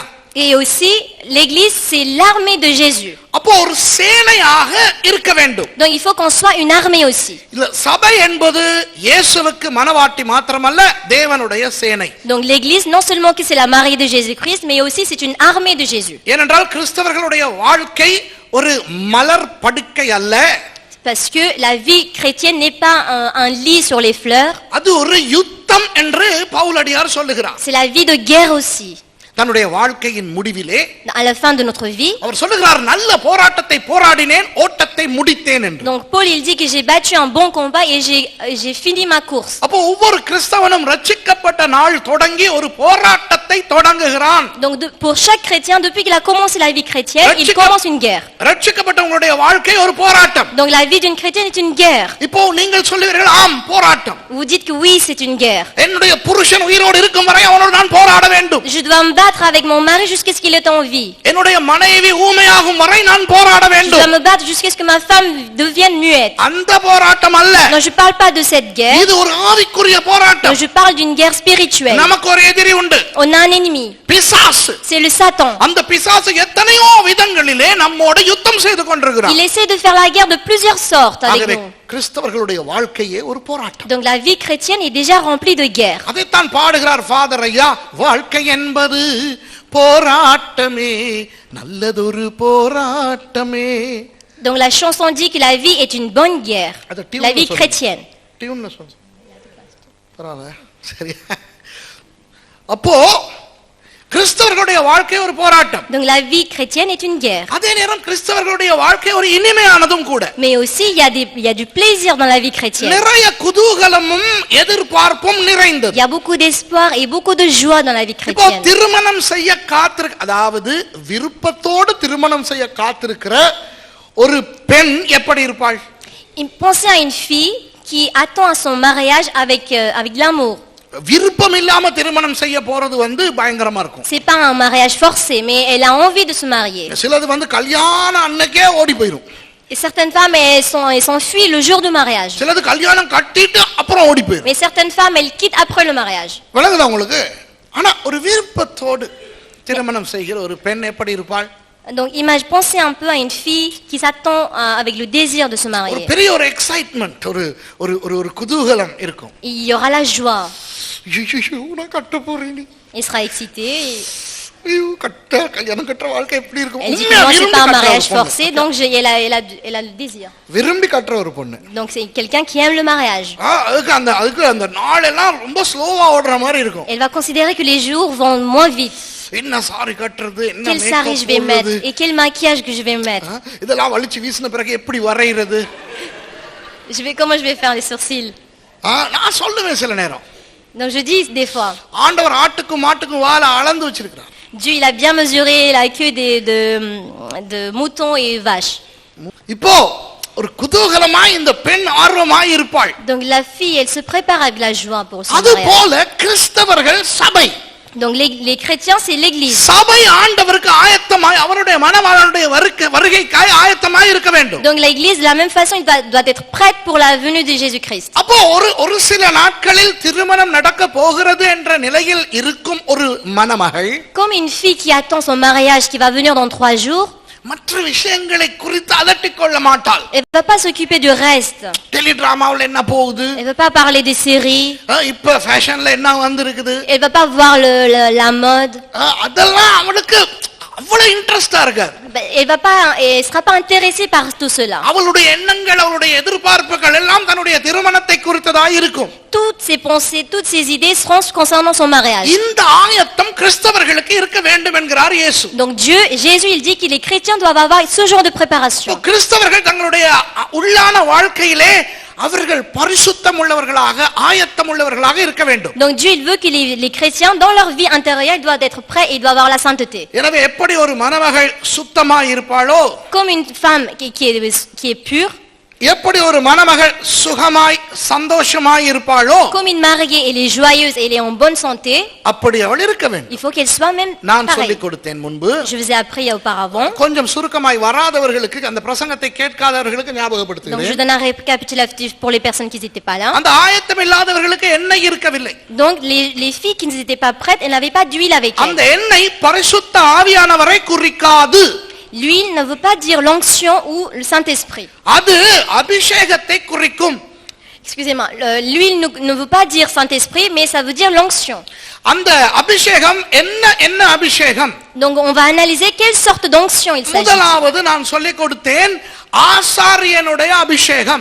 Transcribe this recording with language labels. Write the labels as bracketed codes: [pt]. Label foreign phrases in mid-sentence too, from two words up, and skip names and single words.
[fr] Et aussi, l'église, c'est l'armée de Jésus. [ta] அப்போ ஒரு சேனையாக இருக்க வேண்டும். [fr] Donc il faut qu'on soit une armée aussi. [ta] இல்ல, சபை என்பது இயேசுவுக்கு மணவாட்டி மாத்திரமல்ல, தேவனுடைய சேனை. [fr] Donc l'église, non seulement que c'est la mariée de Jésus-Christ, mais aussi c'est une armée de Jésus. [ta] ஏனென்றால் கிறிஸ்தவர்களுடைய வாழ்க்கை ஒரு மலர் படுக்கை அல்ல. [fr] Parce que la vie chrétienne n'est pas un lit sur les fleurs. [ta] அது ஒரு யுத்தம் என்று பவுலடியார் சொல்லுகிறார். [fr] C'est la vie de guerre aussi. [ta] தன்னுடைய வாழ்க்கையின் முடிவிலே [fr] À la fin de notre vie. [ta] அவர் சொல்லுகிறார், நல்ல போராட்டத்தை போராடினேன், ஓட்டத்தை முடித்தேன் என்று. [fr] Donc Paul il dit que j'ai battu un bon combat et j'ai fini ma course. [ta] அப்போ ஒவ்வொரு கிறிஸ்தவனும் ரட்சிக்கப்பட்ட நாள் தொடங்கி ஒரு போராட்டத்தை தொடங்குகிறான். [fr] Donc pour chaque chrétien, depuis qu'il a commencé la vie chrétienne, il commence une guerre. [ta] ரட்சிக்கப்பட்டவங்களுடைய வாழ்க்கை ஒரு போராட்டம். [fr] Donc la vie d'une chrétienne est une guerre. [ta] இப்போ நீங்கள் சொல்லுவீர்கள், ஆம் போராட்டம். [fr] Vous dites que oui, c'est une guerre. [ta] என்னுடைய புருஷன் உயிரோடு இருக்கும் வரை அவனோடு நான் போராட வேண்டும். [fr] Je dois me battre avec mon mari jusqu'à ce qu'il est en vie. [ta] என்னுடைய மனைவி ஊமையாகும் வரை நான் போராட [fr] Je [ta] வேண்டும். [fr] dois me battre jusqu'à ce que ma femme devienne muette. [ta] அந்த போராட்டம் அல்ல. [fr] Non, je parle pas de cette guerre. [ta] இது ஒரு ஆவிக்குரிய [fr] Non, [ta] போராட்டம். [fr] je parle d'une guerre spirituelle. [ta] நமக்கு ஒரு எதிரி உண்டு, [fr] On a un ennemi. [ta] பிசாசு. [fr] C'est le Satan. [ta] அந்த பிசாசு எத்தனையோ விதங்களிலே நம்மோடு யுத்தம் செய்து கொண்டிருக்கிறான். [fr] Il essaie de faire la guerre de plusieurs sortes avec [ta] ஆகவே [fr] nous. [ta] கிறிஸ்தவர்களுடைய வாழ்க்கையே ஒரு போராட்டம். [fr] Donc la vie chrétienne est déjà remplie de guerres. [ta] அதைத்தான் பாடுகிறார் ஃபாதர் ஐயா, வாழ்க்கை என்பது போராட்டமே, நல்லதொரு போராட்டமே. [fr] Donc la chanson dit que la vie est une bonne guerre. [ta] அது டியூன்ல [fr] La vie [ta] சொல்லுங்க. [fr] chrétienne. [ta] டியூன்ல சொல்லுங்க. பரவாயில்ல, சரி. அப்போ கிறிஸ்தவர்களுடைய வாழ்க்கை ஒரு போராட்டம். [fr] Donc la vie chrétienne est une guerre. [ta] அதே நேரம் கிறிஸ்தவர்களுடைய வாழ்க்கை ஒரு இனிமையானதும் கூட. [fr] Mais aussi il y a du plaisir dans la vie chrétienne. [ta] நிறைய குதூகலமும் எதிர்பார்ப்பும் நிறைந்தது. [fr] Il y a beaucoup d'espoir et beaucoup de joie dans la vie [ta] இப்போ [fr] chrétienne. [ta] திருமணம் செய்ய அதாவது விருப்பத்தோடு திருமணம் செய்ய காத்திருக்கிற ஒரு பெண் எப்படி இருப்பாள்? [fr] Pensez à une fille qui attend à son mariage avec l'amour. [ta] விருப்பம் இல்லாம திருமணம் செய்ய போறது பயங்கரமா இருக்கும். [fr] C'est pas un mariage forcé, mais elle a envie de se marier. [ta] சிலது கல்யாண அன்னைக்கே ஓடி போயிடும். [fr] Et certaines femmes elles s'enfuient le jour du mariage. [ta] சிலது கல்யாணம் கட்டிட்டு அப்புறம் ஓடி போயிடும். [fr] Mais certaines femmes elles quittent après le mariage. [ta] விளங்குதா உங்களுக்கு? ஆனா ஒரு விருப்பத்தோடு திருமணம் செய்கிற ஒரு பெண் எப்படி இருப்பாள்? [fr] Donc pensez un peu à une fille qui s'attend avec le désir de se marier. [ta] ஒரு பெரிய ஒரு எக்ஸைட்மென்ட், ஒரு குதூகலம் இருக்கும். [fr] Il y aura la joie. [ta] நான் கட்ட போறேன். [fr] Elle sera excitée. [ta] கல்யாணம் கட்ட வாழ்க்கை எப்படி இருக்கும்? [fr] Elle dit que moi c'est pas un mariage forcé, donc elle a le désir. [ta] விரும்பி கட்டுற ஒரு பொண்ணு. [fr] Donc c'est quelqu'un qui aime le mariage. [ta] அதுக்கு அந்த நாள் எல்லாம் ரொம்ப ஸ்லோவா ஓடுற மாதிரி இருக்கும். [fr] Elle va considérer que les jours vont moins vite. [ta] என்ன சாரி கட்டறது, என்ன [fr] Quel sari je vais mettre et quel maquillage que je vais mettre. [ta] இதெல்லாம் வலிச்சு வீசின பிறகு எப்படி வரையிறது? [fr] Comment je vais faire les sourcils? [ta] நான் சொல்லுவேன் சில நேரம். [fr] Donc je dis des fois. [ta] ஆண்டவர் ஆட்டுக்கும் மாட்டுக்கும் வாலை அளந்து வச்சிருக்கார். [fr] Dieu il a bien mesuré la queue de moutons et vaches. [ta] இப்போ ஒரு குதூகலமாய் இந்த பெண் ஆர்வமாய் இருப்பாள். [fr] Donc la fille elle se prépare avec la joie pour son [ta] அது [fr] mariage. [ta] போல கிறிஸ்தவர்கள் சபை [fr] Donc les chrétiens, c'est l'église. [ta] சபை ஆண்டவருக்கு ஆயத்தமாய் அவருடைய மணவாளனுடைய வருகைக்காய் ஆயத்தமாய் இருக்க வேண்டும். [fr] Donc l'église, de la même façon, doit être prête pour la venue de Jésus-Christ. [ta] அப்போ ஒரு சில நாட்களில் திருமணம் நடக்க போகிறது என்ற நிலையில் இருக்கும் ஒரு மணமகள் [fr] Comme une fille qui attend son mariage qui va venir dans 3 jours, [ta] மற்ற விஷயங்களை குறித்து அலட்டிக் கொள்ள மாட்டாள். [fr] elle ne va pas s'occuper du reste. [ta] டெலிடிராமாவில் என்ன போகுது, [fr] Elle ne va pas parler des séries. [ta] இப்ப ஃபேஷன்ல என்ன வந்திருக்குது, [fr] Elle ne va pas voir la mode. [ta] அதெல்லாம் அவளுக்கு அவ்வளவு இன்ட்ரெஸ்டா இருக்காது. [fr] Elle sera pas intéressée par tout cela. [ta] அவளுடைய எண்ணங்கள் அவளுடைய எதிர்பார்ப்புகள் எல்லாம் தன்னுடைய திருமணத்தை குறித்ததாக இருக்கும். [fr] Toutes ses pensées, toutes ses idées seront concernant son mariage. [ta] இந்த ஆயத்தம் கிறிஸ்தவர்களுக்கு இருக்க வேண்டும் என்கிறார் இயேசு. [fr] Donc Jésus, il dit que les chrétiens doivent avoir ce genre de préparation. [ta] கிறிஸ்தவர்கள் தங்களுடைய உள்ளான வாழ்க்கையிலே அவர்கள் பரிசுத்தம் உள்ளவர்களாக ஆயத்தம் உள்ளவர்களாக இருக்க வேண்டும். [fr] Donc Dieu, il veut que les chrétiens dans leur vie intérieure, ils doivent être prêts et ils doivent avoir la sainteté. [ta] எனவே எப்படி ஒரு மணமகள் சுத்தமாய் இருப்பாளோ, [fr] Comme une femme qui est pure, [ta] எப்படி ஒரு மணமகள் சுகமாய் சந்தோஷமாய் இருப்பாளோ, [fr] comme une mariée, elle est joyeuse et elle est en bonne santé, [ta] அப்படி அவள் இருக்க வேண்டும். [fr] il faut qu'elle soit même [ta] நான் [fr] pareille. [ta] சொல்லிக் கொடுத்தேன் முன்பு. [fr] Je vous ai appris auparavant. [ta] கொஞ்சம் சுருக்கமாய் வராதவர்களுக்கு, அந்த பிரசங்கத்தை கேட்காதவர்களுக்கு [fr] Donc je [ta] ஞாபகப்படுத்துகிறேன். [fr] donne un récapitulatif pour les personnes qui n'étaient pas là. [ta] அந்த ஆயத்தம் இல்லாதவர்களுக்கு எண்ணெய் இருக்கவில்லை. [fr] Donc les filles qui n'étaient pas prêtes, elles n'avaient pas d'huile avec [ta] அந்த [fr] elles. [ta] எண்ணெய் பரிசுத்த ஆவியானவரை குறிக்காது. [fr] L'huile ne veut pas dire l'onction ou le Saint-Esprit. [ta] அது அபிஷேகத்தை குறிக்கும். [fr] Excusez-moi, l'huile ne veut pas dire Saint-Esprit, mais ça veut dire l'onction. [ta] அந்த அபிஷேகம் என்ன அபிஷேகம்? [fr] Donc on va analyser quelle sorte d'onction il s'agit. [ta] முதலாவது நான் சொல்லிக் கொடுத்தேன், ஆசாரியனுடைய அபிஷேகம்.